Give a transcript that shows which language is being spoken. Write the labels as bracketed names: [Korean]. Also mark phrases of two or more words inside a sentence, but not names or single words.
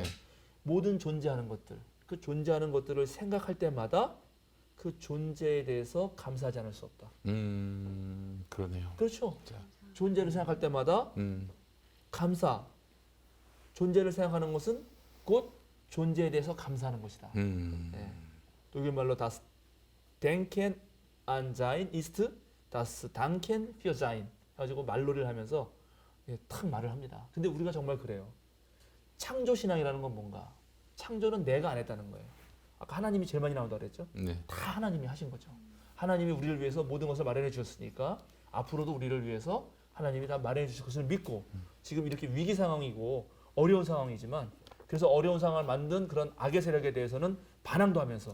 [Korean] 모든 존재하는 것들, 그 존재하는 것들을 생각할 때마다 그 존재에 대해서 감사하지 않을 수 없다. 그러네요. 그렇죠. 존재를 생각할 때마다 감사. 존재를 생각하는 것은 곧 존재에 대해서 감사하는 것이다. 예. 독일 말로 [German] das Denken an sein ist das Danken für sein. [Korean] 해가지고 말놀이를 하면서 탁 말을 합니다. 근데 우리가 정말 그래요. 창조 신앙이라는 건 뭔가? 창조는 내가 안 했다는 거예요. 아까 하나님이 제일 많이 나온다고 그랬죠? 다 하나님이 하신 거죠. 하나님이 우리를 위해서 모든 것을 마련해 주셨으니까 앞으로도 우리를 위해서 하나님이 다 마련해 주실 것을 믿고 지금 이렇게 위기 상황이고 어려운 상황이지만 그래서 어려운 상황을 만든 그런 악의 세력에 대해서는 반항도 하면서